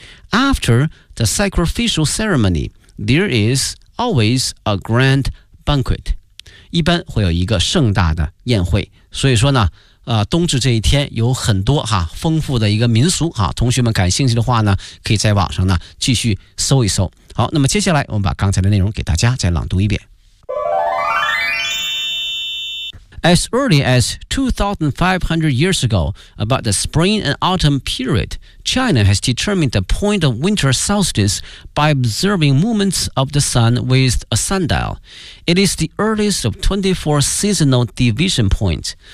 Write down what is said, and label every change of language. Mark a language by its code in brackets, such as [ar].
[en] After the sacrificial ceremony, there is always a grand banquet. [zh] 一般会有一个盛大的宴会。所以说呢，冬至这一天有很多哈丰富的一个民俗哈。同学们感兴趣的话呢，可以在网上呢继续搜一搜。好，那么接下来我们把刚才的内容给大家再朗读一遍。 [en] As early as 2,500 years ago, about the spring and autumn period, China has determined the point of winter solstice by observing movements of the sun with a sundial. It is the earliest of 24 seasonal division points.